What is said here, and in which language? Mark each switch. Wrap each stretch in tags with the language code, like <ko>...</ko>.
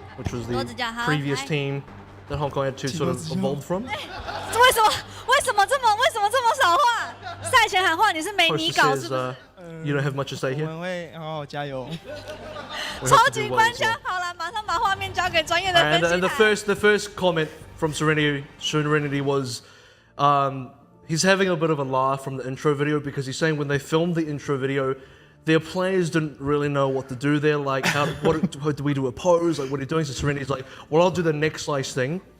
<en>Which was the previous team that Hong Kong Attitude sort of evolved from.</en> <zh>为什么这么少话？赛前喊话你是没你搞是不是？</zh> <en>You don't have much to say here.</en> <zh>我们会好好加油。超级官腔，好了，马上把画面交给专业的分析。</zh> <en>And the first comment from Serenity was, he's having a bit of a laugh from the intro video because he's saying when they filmed the intro video, their players didn't really know what to do there. Like, how do we do a pose? Like, what are you doing? So Serenity's like, well, I'll do the neck slice thing.</en>